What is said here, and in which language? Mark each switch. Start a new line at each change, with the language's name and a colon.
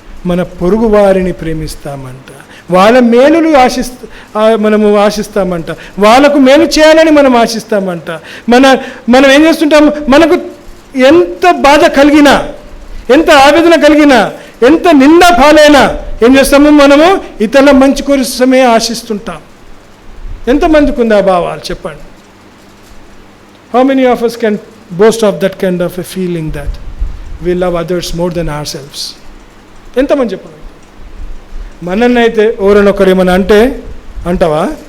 Telugu: మన పొరుగు వారిని ప్రేమిస్తామంట. వాళ్ళ మేలులు మనము ఆశిస్తామంట, వాళ్ళకు మేలు చేయాలని మనం ఆశిస్తామంట. మనం ఏం చేస్తుంటాము? మనకు ఎంత బాధ కలిగినా, ఎంత ఆవేదన కలిగినా, ఎంత నిండా పాలైనా ఏం చేస్తాము? మనము ఇతరుల మంచి కోసమే ఆశిస్తుంటాం. ఎంతమందికి ఉంది ఆ భావాలు చెప్పండి?
English: How many of us can boast of that kind of a feeling that we love others more than ourselves?
Telugu: ఎంతమంది చెప్పాలి? మనల్ని అయితే ఎవరైనా ఒకరు ఏమైనా అంటే అంటావా?